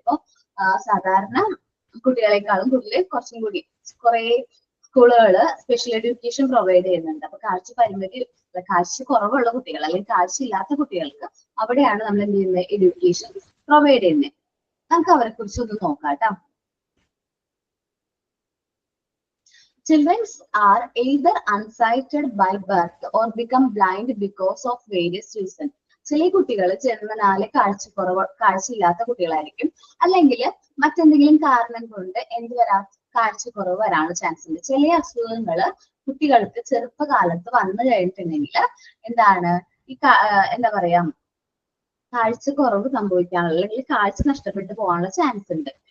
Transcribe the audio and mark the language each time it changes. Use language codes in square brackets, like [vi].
[ml] ഇപ്പൊ സാധാരണ കുട്ടികളെക്കാളും കൂടുതൽ കുറച്ചും കൂടി കുറെ സ്കൂളുകള് സ്പെഷ്യൽ എഡ്യൂക്കേഷൻ പ്രൊവൈഡ് ചെയ്യുന്നുണ്ട്. അപ്പൊ കാഴ്ച കുറവുള്ള കുട്ടികൾ അല്ലെങ്കിൽ കാഴ്ചയില്ലാത്ത കുട്ടികൾക്ക് അവിടെയാണ് നമ്മൾ എന്ത് ചെയ്യുന്നത്? എഡ്യൂക്കേഷൻ പ്രൊവൈഡ് ചെയ്യുന്നത്. നമുക്ക് അവരെ കുറിച്ച് ഒന്ന് നോക്കാം കേട്ടോ. [en] Children are either unsighted by birth or become blind because of various reasons. [ml] ചില കുട്ടികൾ ജന്മനാല് കാഴ്ചയില്ലാത്ത കുട്ടികളായിരിക്കും, അല്ലെങ്കിൽ മറ്റെന്തെങ്കിലും കാരണം കൊണ്ട് കാഴ്ചക്കുറവ് വരാനുള്ള ചാൻസ് ഉണ്ട്. ചില അസുഖങ്ങൾ കുട്ടികൾക്ക് ചെറുപ്പകാലത്ത് വന്നു കഴിഞ്ഞിട്ടുണ്ടെങ്കിൽ എന്താ പറയാ കാഴ്ചക്കുറവ് സംഭവിക്കാനുള്ള അല്ലെങ്കിൽ കാഴ്ച നഷ്ടപ്പെട്ടു പോകാനുള്ള ചാൻസ് ഉണ്ട്.